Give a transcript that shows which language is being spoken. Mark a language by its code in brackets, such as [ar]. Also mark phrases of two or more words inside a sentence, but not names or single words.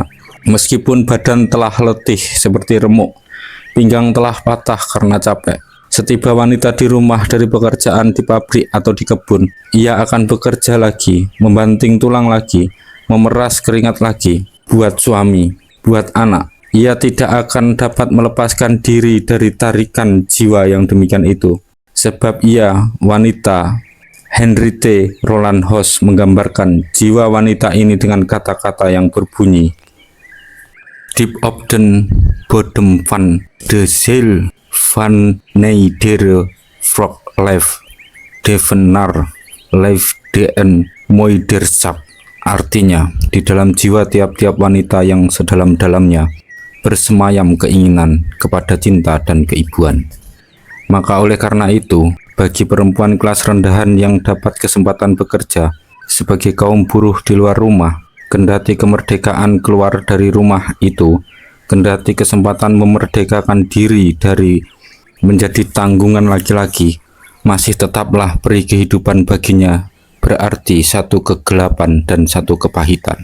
[id] Meskipun badan telah letih seperti remuk, pinggang telah patah karena capek, setiba wanita di rumah dari pekerjaan di pabrik atau di kebun, ia akan bekerja lagi, membanting tulang lagi, memeras keringat lagi, buat suami, buat anak. Ia tidak akan dapat melepaskan diri dari tarikan jiwa yang demikian itu, sebab ia wanita. Henriette Roland Hoss menggambarkan jiwa wanita ini dengan kata-kata yang berbunyi, [nl] Diep op den bodem van de ziel van iedere vrouw leeft devenar leeft den moederschap. [id] Artinya, di dalam jiwa tiap-tiap wanita yang sedalam-dalamnya bersemayam keinginan kepada cinta dan keibuan. Maka oleh karena itu, bagi perempuan kelas rendahan yang dapat kesempatan bekerja sebagai kaum buruh di luar rumah, kendati kemerdekaan keluar dari rumah itu, kendati kesempatan memerdekakan diri dari menjadi tanggungan laki-laki, masih tetaplah peri kehidupan baginya berarti satu kegelapan dan satu kepahitan.